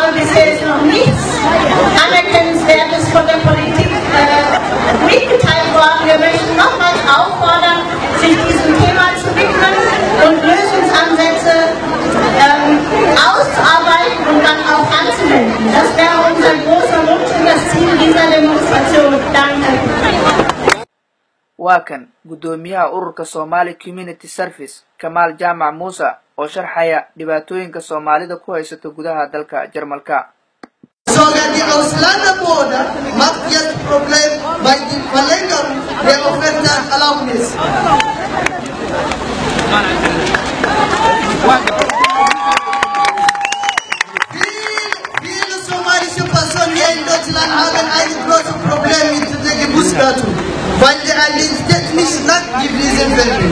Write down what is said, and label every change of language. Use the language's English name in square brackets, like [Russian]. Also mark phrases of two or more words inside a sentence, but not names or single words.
[German] Bisher ist noch nichts Anerkennenswertes von der Politik mitgeteilt worden. Wir möchten nochmals auffordern, sich diesem Thema zu widmen und Lösungsansätze auszuarbeiten und dann auch anzuwenden. Das wäre unser großer Wunsch und das Ziel dieser Demonstration. Danke. [Somali] waa kan gudoomiyaha ururka Somali Community Service Kamal Jamac Musa oo sharxaya dhibaatooyinka Soomaalida ku haysta gudaha dalka Jarmalka. [German] Sogar die Ausländerborder macht jetzt Problem bei der Verlängerung der Aufenthaltserlaubnis. Viele somalische Personen hier in Deutschland haben ein großes Problem mit der Geburtsdatum, weil die Identität nicht nachgewiesen werden.